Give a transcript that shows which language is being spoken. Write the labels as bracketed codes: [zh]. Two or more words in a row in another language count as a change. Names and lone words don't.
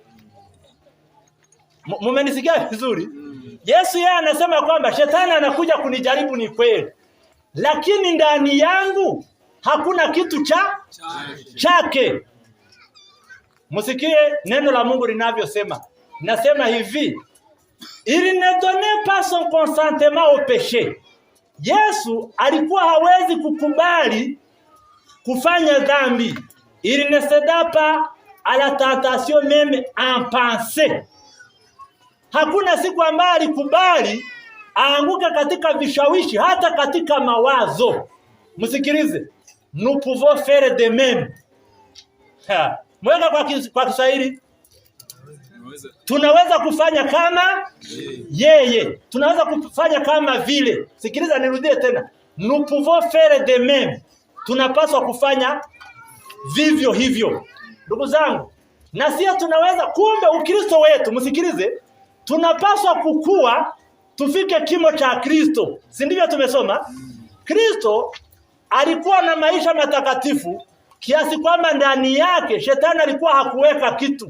[sw] Mumenisikia vizuri? Yesu yeye anasema kwamba shetani anakuja kunijaribu, ni kweli, lakini ndani yangu hakuna kitu chake. Musikie neno la Mungu linavyosema. Nasema hivi, [fr] il ne donnait pas son consentement au péché. [sw] Yesu alikuwa hawezi kukubali kufanya dhambi. [fr] Il ne céda pas à la tentation même en pensée. [sw] Hakuna siku ambayo alikubali aanguka katika vishawishi, hata katika mawazo. Msikilize, [fr] nous pouvons faire de même. [sw] Mweka kwa Kiswahili, tunaweza kufanya kama yeye, tunaweza kufanya kama vile. Sikiliza nirudie tena, [fr] nous pouvons faire de même. [sw] Tunapaswa kufanya vivyo hivyo. Ndugu zangu, na sisi tunaweza, kumbe Ukristo wetu, msikilize, tunapaswa kukua tufike kimo cha Kristo. Si ndivyo tumesoma? Kristo alikuwa na maisha matakatifu kiasi kwamba ndani yake shetani alikuwa hakuweka kitu.